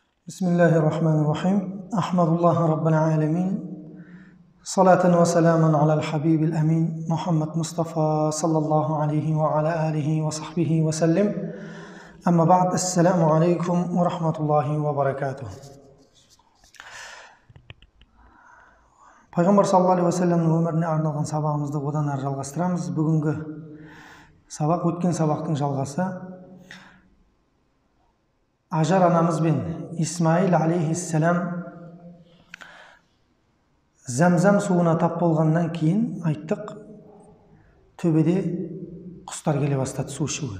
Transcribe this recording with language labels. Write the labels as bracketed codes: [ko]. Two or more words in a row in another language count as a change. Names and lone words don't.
[ar] بسم الله الرحمن الرحيم. أحمد الله رب العالمين. صلاةً و سلاماً على الحبيب الأمين. محمد مصطفى صلى الله عليه و على آله و صحبه و سلم. أما بعد. السلام عليكم و رحمة الله و بركاته. [kk] Пайғамбар [ar] صلى الله عليه و سلم [kk] өміріне арналған сабағымызды одан әрі жалғастырамыз. Бүгінгі сабақ өткен сабақтың жалғасы. Ажар анамыз бен Исмаил алейхиссалам Зәмзәм суына тап болғаннан кейін айттық, төбеде құстар келе бастады су ішуге.